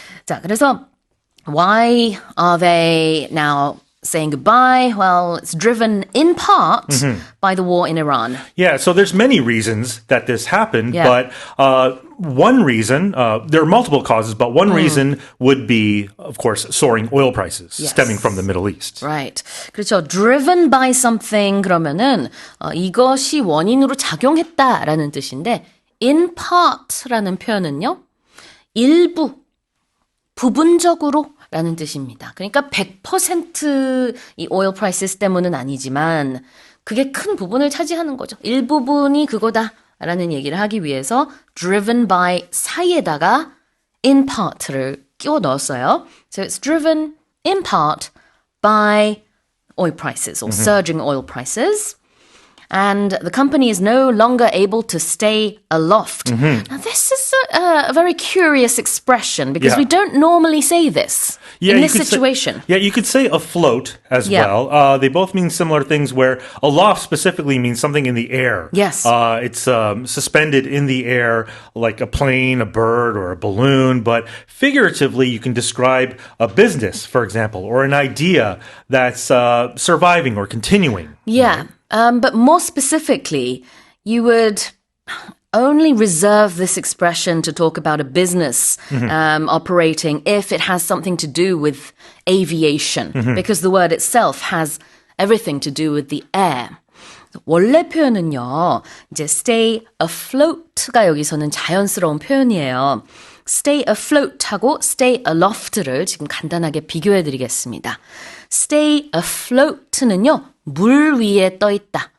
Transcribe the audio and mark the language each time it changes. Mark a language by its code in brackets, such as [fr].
[ko] 자, 그래서 [en] why are they now saying goodbye? Well, it's driven in part by the war in Iran. Yeah, so there's many reasons that this happened, Yeah. but one reason, there are multiple causes, but one reason would be, of course, soaring oil prices stemming from the Middle East. Right. [ko] 그렇죠. [en] driven by something [ko] 그러면은 이것이 원인으로 작용했다라는 뜻인데 in part라는 표현은요. 일부, 부분적으로 라는 뜻입니다. 그러니까 100% 이 oil prices 때문은 아니지만 그게 큰 부분을 차지하는 거죠. 일부분이 그거다 라는 얘기를 하기 위해서 driven by 사이에다가 in part를 끼워 넣었어요. [en] So it's driven in part by oil prices or surging oil prices. And the company is no longer able to stay aloft. Now, this is a very curious expression because we don't normally say this in this situation. You could say afloat as well. They both mean similar things where aloft specifically means something in the air. Yes. It's suspended in the air like a plane, a bird, or a balloon. But figuratively, you can describe a business, for example, or an idea that's surviving or continuing. Yeah. But more specifically, you would only reserve this expression to talk about a business operating if it has something to do with aviation, because the word itself has everything to do with the air. [ko] 원래 표현은요, 이제 stay afloat가 여기서는 자연스러운 표현이에요. stay afloat하고 stay aloft를 지금 간단하게 비교해 드리겠습니다. stay afloat는요, 물 위에 떠 있다.